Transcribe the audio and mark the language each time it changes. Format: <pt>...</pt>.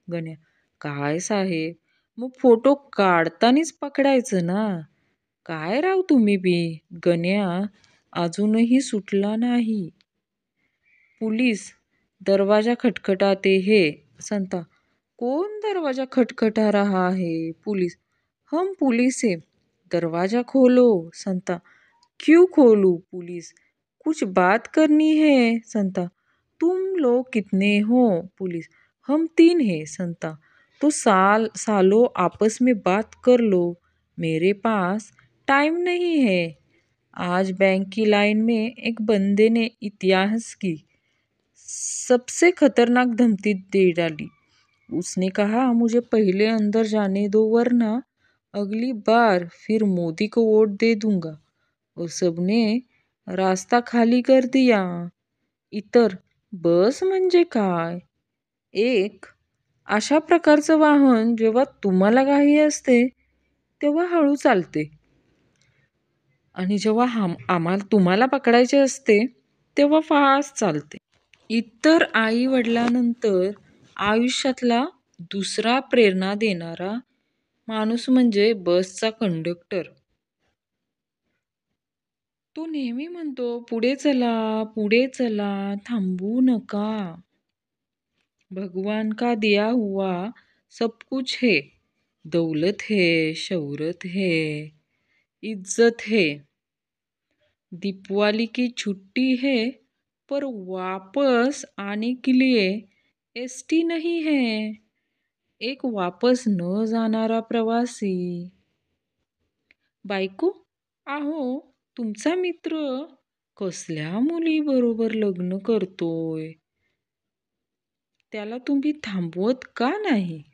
<mr>गण्या: काय साहेब, मग फोटो काढतानीच पकडायचं ना. काय राव तुम्ही बी. गण्या अजूनही सुटला नाही. पोलीस: दरवाजा खटखटाते हे. संता:</mr> <hi>कौन दरवाजा खटखटा रहा है? पुलिस, हम पुलिस है, दरवाजा खोलो। संता, क्यों खोलूं? पुलिस, कुछ बात करनी है। संता, तुम लोग कितने हो? पुलिस, हम 3 हैं। संता, तो सालों आपस में बात कर लो, मेरे पास टाइम नहीं है। आज बैंक की लाइन में एक बंदे ने इतिहास की सबसे खतरनाक धमकी दे डाली। उसने कहा, मुझे पहले अंदर जाने दो वरना अगली बार फिर मोदी को वोट दे दूंगा। और सबने रास्ता खाली कर दिया.</hi> <mr>इतर बस म्हणजे काय? एक अशा प्रकारचं वाहन जेव्हा तुम्हाला घाई असते तेव्हा हळू चालते आणि जेव्हा आम्हाला तुम्हाला पकडायचे असते तेव्हा फास्ट चालते. इतर आई वडिलांनंतर आयुष्यातला दुसरा प्रेरणा देणारा माणूस म्हणजे बसचा कंडक्टर. तो नेहमी म्हणतो, पुढे चला, पुढे चला, थांबू नका.</mr> <hi>भगवान का दिया हुआ सब कुछ है, दौलत है, शौहरत है, इज्जत है, दीपावली की छुट्टी है, पर वापस आने के लिए एसटी नहीं है.</hi> <mr>एक वापस न जाणारा प्रवासी. बायको, अहो तुमचा मित्र कसल्या मुलीबरोबर लग्न करतोय, त्याला तुम्ही थांबवत का नाही?</mr>